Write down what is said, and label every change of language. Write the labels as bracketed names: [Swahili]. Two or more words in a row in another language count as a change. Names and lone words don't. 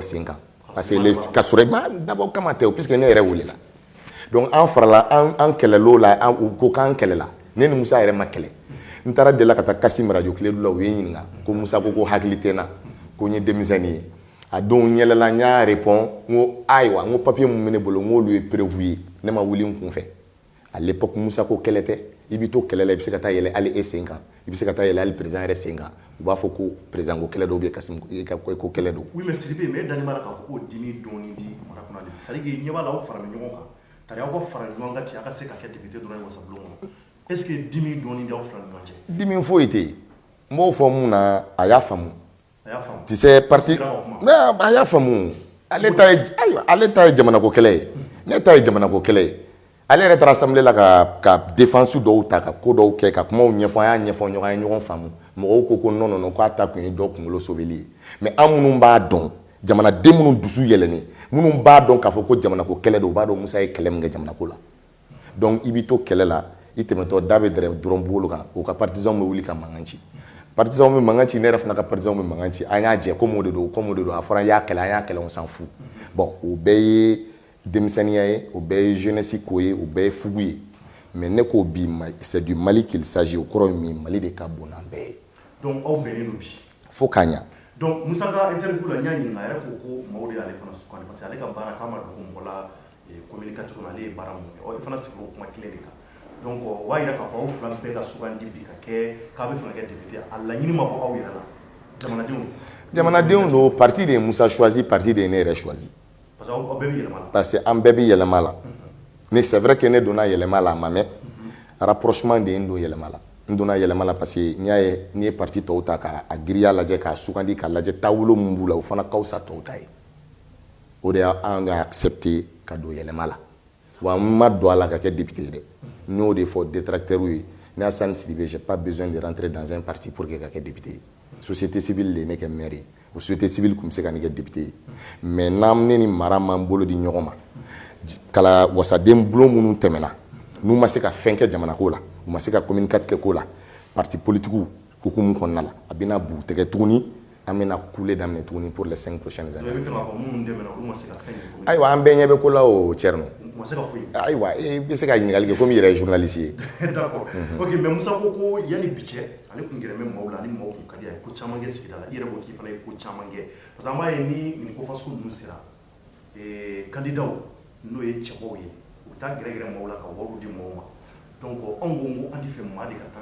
[Bambara] sen kan [French] parce que [Bambara] ka sɔrɔ ma d'abord kama tɛ puisque ne yɛrɛ wele la donc an farala an kɛlɛlo la an ko kan kɛlɛ la ne ni Moussa yɛrɛ ma kɛlɛ n taara de la ka taa Kasim radio Kiledu la u ye ɲininka ko Moussa ko hakili tɛ na ko n ye denmisɛnnin ye a don yɛlɛla n y'a répond ngo ayiwa ngo papier mun bɛ ne bolo ng'olu ye prévu ye ne ma wuli n kun fɛ [French] à l'époque [Bambara] Moussa ko kɛlɛ tɛ i bi to kɛlɛ la i bi se ka taa yɛlɛ hali e sen kan i bi se ka taa yɛlɛ hali président yɛrɛ sen kan u b'a fɔ ko président ko kɛlɛ dɔ bɛ Kasim ko kɛlɛ don. [French] Oui mais [Bambara] Sidibé mais dani mara k'a fɔ ko dimi dɔɔni di mara kɔnɔ de [French] c'est à dire que [Bambara] ɲɛ b'a la aw farala ɲɔgɔn kan tari aw ka fara ɲɔgɔn kan ten a ka se ka kɛ député dɔrɔn ye wasabulon kɔnɔ [French] est ce que [Bambara] dimi dɔɔni di aw fila ni ɲɔgɔn cɛ. Dimi foyi tɛ yen n b'o fɔ mun na a y'a faamu. [French] Tu sais parti mais [Bambara] a y'a faamu ale ta ye jamana ko kɛlɛ ye ne ta ye jamana ko kɛlɛ ye. Ale yɛrɛ taara assemblée la ka défense dɔw ta ka ko dɔw kɛ ka kumaw ɲɛfɔ an y'a ɲɛfɔ ɲɔgɔn ye ɲɔgɔn faamu mɔgɔw ko non k'a ta kun ye dɔ kunkolo sobeli ye mais an minnu b'a dɔn jamanaden minnu dusu yɛlɛnnen minnu b'a dɔn k'a fɔ ko jamana ko kɛlɛ don u b'a dɔn Musa ye kɛlɛ min kɛ jamana ko la donc i b'i to kɛlɛ la i tɛmɛtɔ da bɛ dɔrɔn bolo kan o ka partisan bɛ wuli ka mankan ci partisan bɛ mankan ci ne yɛrɛ fana ka partisan bɛ mankan ci an y'a jɛ comme o de don a fɔra an y'a kɛlɛ [French] on s'en fout bon [Bambara] o bɛɛ ye denmisɛnniya ye o bɛɛ ye jeunesse ko ye o bɛɛ ye fugu ye mais ne ko bi [French] c'est du Mali qu'il s'agit [Bambara] o kɔrɔ ye min Mali de ka bon n'an bɛɛ ye. Donc aw bɛnnen don bi. Fo k'a ɲa. Donc Musa ka interview la n y'a ɲininka a yɛrɛ ko maaw de y'ale fana sugandi [French] parce que [Bambara] ale ka baara k'a ma dogo mɔgɔ la communication na ale ye baara mun kɛ i fana sigila o kuma kelen de kan donc o b'a yira k'a fɔ aw fila bɛɛ ka sugandi bi ka kɛ k'a bɛ fana kɛ député a laɲini ma bɔ aw yɛrɛ la jamanadenw don parti de ye Musa choisi parti de ye ne yɛrɛ choisi. [French] Parce que [Bambara] an bɛɛ bɛ yɛlɛma la ne [French] c'est vrai que [Bambara] ne donna yɛlɛma la a ma mɛn rapprochement de ye n don yɛlɛma la n donna yɛlɛma la [French] parce que [Bambara] n'i y'a ye n'i ye parti tɔw ta k'a giriya lajɛ k'a sugandi k'a lajɛ taabolo mun b'u la o fana ka fisa tɔw ta ye o de y'an ka accepter ka don yɛlɛma la wa n ma don a la ka kɛ député ye dɛ n y'o de fɔ détracteurs ye ne Assane Sidibé [French] j'ai pas besoin de rentrer dans un parti pour que [Bambara] ka kɛ député ye [French] société civile [Bambara] de ye ne kɛ maire ye o [French] société civile [Bambara] tun bɛ se ka ne kɛ député ye mais n'an ne ni mara m'an bolo di ɲɔgɔn ma kala wasaden bulon minnu tɛmɛna n'u ma se ka fɛn kɛ jamana ko la u ma se ka communiquer kɛ ko la [French] parti politique [Bambara] hukumu kɔnɔna la a bɛna bu tigɛ tuguni an bɛna couler daminɛ tuguni [French] pour les 5 prochaines années. [Bambara] Ayiwa an bɛɛ ɲɛ bɛ ko la o Thierno. Ayiwa i bɛ se ka ɲininkali kɛ komi i yɛrɛ ye journaliste ye. [French] D'accord ok mais [Bambara] Musa ko yanni bi cɛ ale tun gɛrɛ bɛ maaw la ani maaw tun ka di a ye ko caman kɛ sigida la i yɛrɛ ko k'i fana ye ko caman kɛ parce que an b'a ye ni nin ko fasugu ninnu sera candidat n'o ye cɛbaw ye u bɛ taa gɛrɛ maaw la ka wariw di maaw ma donc anw ko an tɛ fɛ maa de ka taa